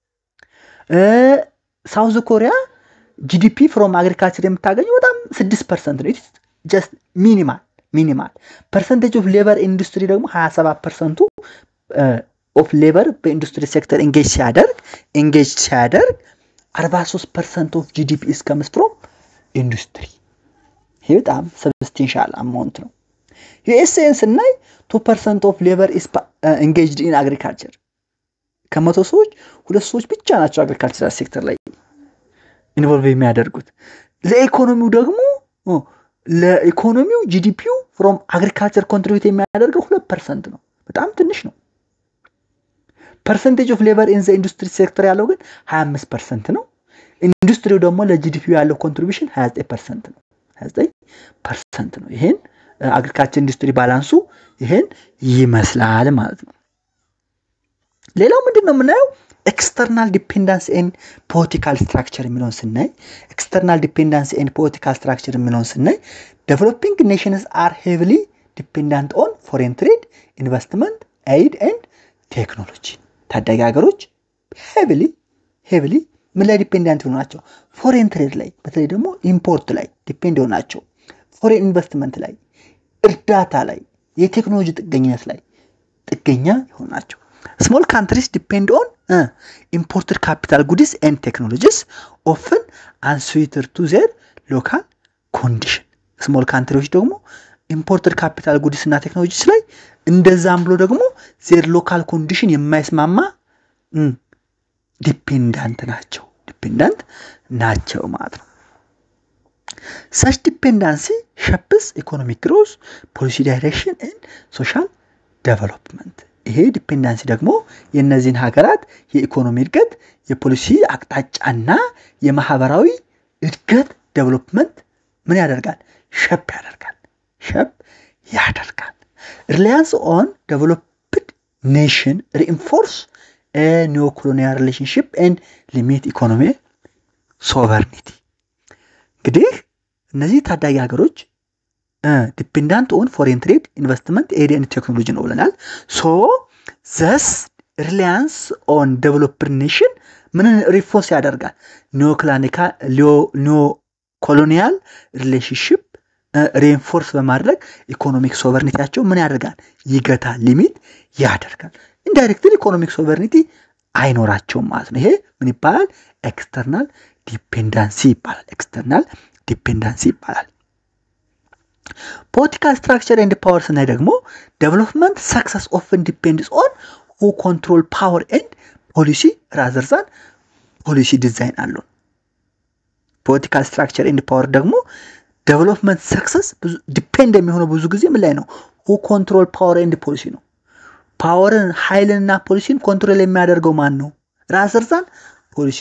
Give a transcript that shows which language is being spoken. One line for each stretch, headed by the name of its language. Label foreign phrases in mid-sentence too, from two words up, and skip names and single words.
English: ሳውዝ ኮሪያ GDP from agriculture
Amharic: የምታገኘው በጣም 6% ነው።
English: it's just minimal percentage of labor in industry ደግሞ 27% of labor
Amharic: በኢንዱስትሪ ሴክተር
English: engage ሲያደርግ 43% of GDP comes from industry.
Amharic: ይሄ በጣም
English: substantial amount
Amharic: ነው። USA ስናይ
English: 2% of labor is engaged in agriculture.
Amharic: ከመቶ ሰዎች 2 ሰዎች ብቻ ናቸው አግሪካልቸራል ሴክተር ላይ ኢንቮልቭ የሚያደርጉት። ለኢኮኖሚው GDPው
English: from agriculture contribute
Amharic: የሚያደርገው 2% ነው። በጣም ትንሽ ነው።
English: percentage of labor in the industry sector
Amharic: ያለው ግን 25% ነው። ኢንዱስትሪው ደግሞ ለጂዲፒው ያለው ኮንትሪቢዩሽን 29% ነው። 29% ነው። ይሄን አግሪካልቸር ኢንዱስትሪ ባላንሱ ይሄን ይመስላል ማለት ነው። ሌላው ምንድነው የምናየው?
English: external dependence and political structure
Amharic: የሚለውን ስናይ
English: external dependence and political structure
Amharic: የሚለውን ስናይ
English: developing nations are heavily dependent on foreign trade, investment, aid and technology.
Amharic: ታዳጊ ሀገሮች heavily ምን ላይ ዲፔንደንት ናቸው? ፎሬን ትሬድ ላይ፣ በተለይ ደግሞ ኢምፖርት ላይ ዲፔንድ ናቸው። ፎሬን ኢንቨስትመንት ላይ፣ እርዳታ ላይ፣ የቴክኖሎጂ ጥገኝነት ላይ ጥገኛ ናቸው።
English: small countries depend on imported capital goods and technologies often unsuited to their local condition. small countries ደግሞ imported capital goods እና technologies
Amharic: ላይ እንደዛም ብሎ ደግሞ
English: their local condition
Amharic: የማይስማማ ዲፔንደንት ናቸው ማለት ነው።
English: such dependency shapes economic growth, policy direction and social development.
Amharic: ይሄ ዲፔንዳንሲ ደግሞ የነዚህን ሀገራት የኢኮኖሚ እድገት የፖሊሲ አቅጣጫና የማህበራዊ እድገት ዴቨሎፕመንት ምን ያደርጋል ሸፕ
English: ያደርጋል reliance on developed nation reinforce a neo-colonial relationship and limit economic sovereignty
Amharic: እንግዲህ እነዚህ ታዳጊ ሀገሮች
English: dependent on foreign trade investment aid and technology
Amharic: ነው ብለናል
English: so thus reliance on developed nation
Amharic: ምን ሪፎርስ ያደርጋል
English: neo-colonial relationship
Amharic: ሪኢንፎርስ በማድረግ ኢኮኖሚክ ሶቨርኒቲያቸው ምን ያደርጋል ይገታል ሊሚት ያደርጋል ኢንዳይሬክትሊ ኢኮኖሚክ ሶቨርኒቲ አይኖራቸውም ማለት ነው ይሄ ምን ይባላል ኤክስተርናል ዲፔንደንሲ ይባላል
English: political structure and power
Amharic: ስናይ ደግሞ
English: development success often depends on who control power and policy rather than policy design alone political structure and power ደግሞ development success depend
Amharic: የሚሆነው ብዙ ጊዜ ምን ላይ ነው
English: who control power and policy
Amharic: ነው ፓወርን ኃይልና ፖሊሲን ኮንትሮል የሚያደርገው ማን ነው
English: rather than policy